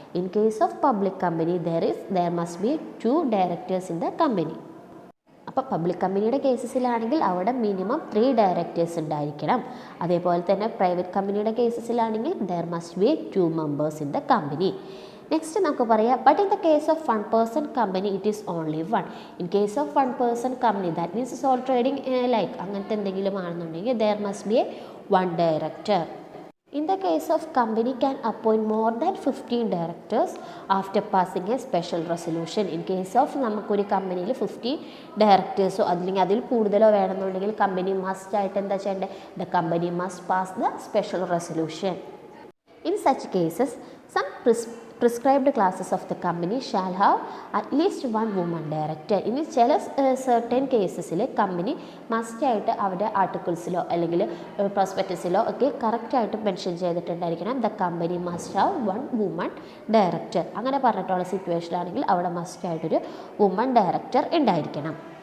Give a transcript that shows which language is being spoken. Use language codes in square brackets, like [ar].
[en] In case of public company, there must be 2 directors in the company. [ml] അപ്പോൾ public കമ്പനിയുടെ കേസസിലാണെങ്കിൽ അവിടെ minimum 3 directors ഉണ്ടായിരിക്കണം. അതേപോലെ തന്നെ പ്രൈവറ്റ് കമ്പനിയുടെ കേസസിലാണെങ്കിൽ [en] There must be 2 members in the company. Next [ml] നമുക്ക് പറയാം, [en] But in the case of 1 person company it is only 1. In case of 1 person company that means sole trading like [ml] അങ്ങനത്തെ എന്തെങ്കിലും ആണെന്നുണ്ടെങ്കിൽ [en] There must be 1 director. In the case of company can appoint more than 15 directors after passing a special resolution. In case of [ml] നമുക്കൊരു കമ്പനിയിൽ 15 ഡയറക്ടേഴ്സോ അല്ലെങ്കിൽ അതിൽ കൂടുതലോ വേണമെന്നുണ്ടെങ്കിൽ company must ആയിട്ട് എന്താ ചെയ്യേണ്ടത്? [en] The company must pass the special resolution. In such cases, some prescribed classes of the company shall have at least 1 woman director. [ml] ഇനി ചില certain കേസസിൽ കമ്പനി മസ്റ്റ് ആയിട്ട് അവരുടെ ആർട്ടിക്കിൾസിലോ അല്ലെങ്കിൽ പ്രോസ്പെക്ടസിലോ ഒക്കെ കറക്റ്റായിട്ട് mention ചെയ്തിട്ടുണ്ടായിരിക്കണം [en] The company must have 1 woman director. [ml] അങ്ങനെ പറഞ്ഞിട്ടുള്ള സിറ്റുവേഷനാണെങ്കിൽ അവിടെ മസ്റ്റ് ആയിട്ടൊരു വുമൺ ഡയറക്ടർ ഉണ്ടായിരിക്കണം.